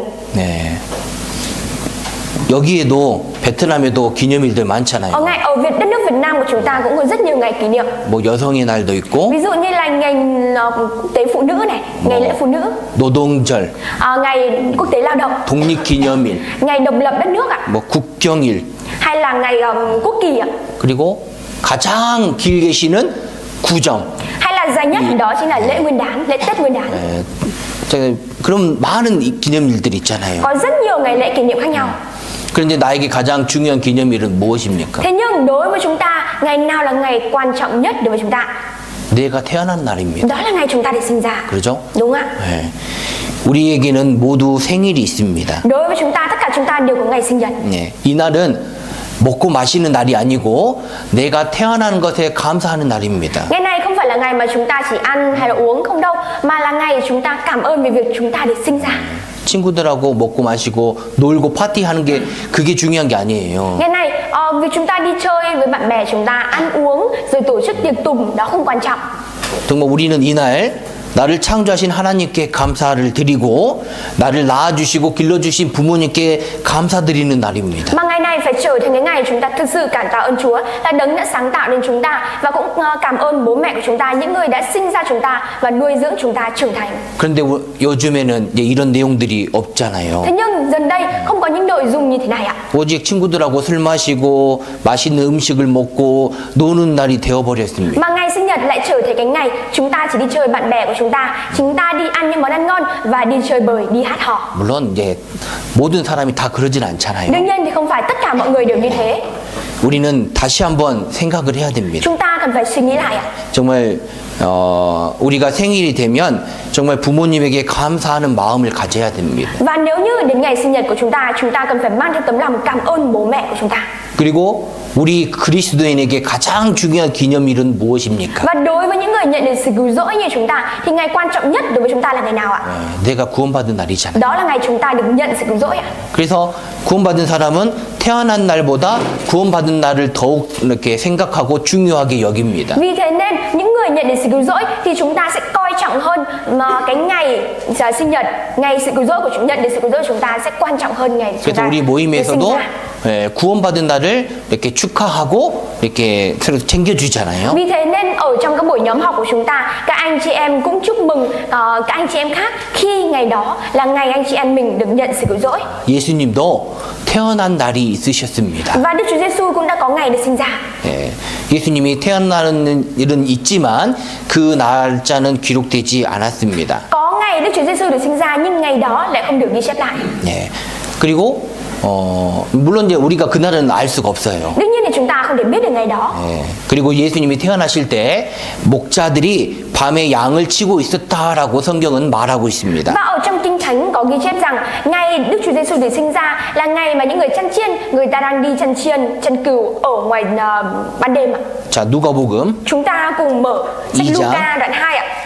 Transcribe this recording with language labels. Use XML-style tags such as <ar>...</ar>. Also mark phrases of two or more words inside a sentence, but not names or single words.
<ko>네. 여기에도 베트남에도 기념일들 많잖아요.</ko> <vi>Ở đất nước Việt Nam của chúng ta cũng có rất nhiều ngày kỷ niệm.</vi> <ko>뭐 여성의 날도 있고,</ko> <vi>Ví dụ như là ngày quốc tế phụ nữ này, ngày lễ phụ nữ,</vi> <ko>노동절,</ko> <vi>ngày quốc tế lao động,</vi> <ko>독립기념일,</ko> <vi>ngày độc lập đất nước ạ,</vi> <ko>뭐 국경일,</ko> <vi>hay là ngày quốc kỳ ạ,</vi> <ko>그리고 가장 길게 쉬는 구정.</ko> <vi>hay là dài nhất đó chính là lễ Nguyên đán, lễ Tết Nguyên đán.</vi> <ko>그럼 많은 기념일들이 있잖아요.</ko> <vi>Có rất nhiều ngày lễ kỷ niệm khác nhau.</vi> <ko>그런데 나에게 가장 중요한 기념일은 무엇입니까?</ko> <vi>Thế nhưng đối với chúng ta, ngày nào là ngày quan trọng nhất đối với chúng ta?</vi> <ko>내가 태어난 날입니다.</ko> <vi>Đó là ngày chúng ta được sinh ra.</vi> <ko>그렇죠?</ko> <vi>Đúng ạ.</vi> <ko>네. 우리에게는 모두 생일이 있습니다.</ko> <vi>Đối với chúng ta, tất cả chúng ta đều có ngày sinh nhật.</vi> <ko>네. 이 날은 먹고 마시는 날이 아니고 내가 태어난 것에 감사하는 날입니다.</ko> <vi>Ngày này không phải là ngày mà chúng ta chỉ ăn hay là uống không đâu, mà là ngày chúng ta cảm ơn về việc chúng ta được sinh ra.</vi> <ko>친구들하고 먹고 마시고 놀고 파티하는 게 그게 중요한 게 아니에요.</ko> <vi>Ngày này việc chúng ta đi chơi với bạn bè chúng ta ăn uống rồi tổ chức tiệc tùng đó không quan trọng.</vi> <ko>정말 우리는 이날 나를 창조하신 하나님께 감사를 드리고 나를 낳아주시고 길러주신 부모님께 감사드리는 날입니다.</ko> <vi>Mà ngày này phải trở thành cái ngày chúng ta thực sự cảm tạ ơn Chúa là đấng đã sáng tạo nên chúng ta, và cũng cảm ơn bố mẹ của chúng ta, những người đã sinh ra chúng ta và nuôi dưỡng chúng ta trưởng thành.</vi> <ko>그런데 요즘에는 이제 이런 내용들이 없잖아요.</ko> <vi>Thế nhưng gần đây không có những nội dung như thế này ạ.</vi> <ko>오직 친구들하고 술 마시고 맛있는 음식을 먹고 노는 날이 되어버렸습니다.</ko> <vi>Mà ngày sinh nhật lại trở thành cái ngày chúng ta chỉ đi chơi bạn bè của chúng ta đi ăn những món ăn ngon và đi chơi bời, đi hát hò.</vi> <ko>물론 이제 모든 사람이 다 그러진 않잖아요.</ko> <vi>Đương nhiên thì không phải tất cả mọi người đều như thế.</vi> <ko>우리는 다시 한번 생각을 해야 됩니다.</ko> <vi>Chúng ta cần phải suy nghĩ lại ạ.</vi> <ko>정말 우리가 생일이 되면 정말 부모님에게 감사하는 마음을 가져야 됩니다.</ko> <vi>Và nếu như đến ngày sinh nhật của chúng ta cần phải mang theo tấm lòng cảm ơn bố mẹ của chúng ta.</vi> <ko>그리고 우리 그리스도인에게 가장 중요한 기념일은 무엇입니까?</ko> <vi>Và đối với những người nhận được sự cứu rỗi như chúng ta thì ngày quan trọng nhất đối với chúng ta là ngày nào ạ?</vi> <ko>내가 구원받은 날이잖아요.</ko> <vi>Đó là ngày chúng ta được nhận sự cứu rỗi ạ.</vi> <ko>그래서 구원받은 사람은 태어난 날보다 구원받은 날을 더욱 이렇게 생각하고 중요하게 여깁니다.</ko> <vi>Vì thế nên những người nhận được sự cứu rỗi thì chúng ta sẽ coi trọng hơn mà cái ngày sinh nhật, ngày sự cứu rỗi của chúng nhận được sự cứu rỗi của chúng ta sẽ quan trọng hơn ngày chúng</vi> <ko>그래서</ko> <vi>ta</vi> <ko>우리</ko> <vi>được sinh</vi> <ko>모임에서도</ko> <vi>ra.</vi> <ko>구원받은 날을 이렇게 축하하고 이렇게 서로 챙겨주잖아요.</ko> <vi>Vì thế nên ở trong các buổi nhóm học của chúng ta, các anh chị em cũng chúc mừng các anh chị em khác khi ngày đó là ngày anh chị em mình được nhận sự cứu rỗi.</vi> <ko>예수님도 태어난 날이 있으셨습니다.</ko> <vi>Và Đức Chúa Giêsu cũng đã có ngày được sinh ra.</vi> <ko>예, 예수님이 태어나는 일은 있지만 그 날짜는 기록되지 않았습니다.</ko> <vi>Có ngày Đức Chúa Giêsu được sinh ra nhưng ngày đó lại không được ghi chép lại.</vi> <ko>예, 그리고 물론 이제 우리가 그날은 알 수가 없어요.</ko> <vi>Đương nhiên thì chúng ta không thể biết được ngày đó.</vi> <ko>예, 그리고 예수님이 태어나실 때 목자들이 밤에 양을 치고 있었다라고 성경은 말하고 있습니다.</ko> <vi>Và ở trong Kinh Thánh có ghi chép rằng ngày Đức Chúa Giêsu được sinh ra là ngày mà những người chăn chiên, người ta đang đi chăn chiên, chăn cừu ở ngoài ban đêm ạ.</vi> <ko>자, 누가복음</ko> <vi>Chúng ta cùng mở sách</vi> <zh>2 章</zh> <vi>Luca đoạn 2 ạ.</vi>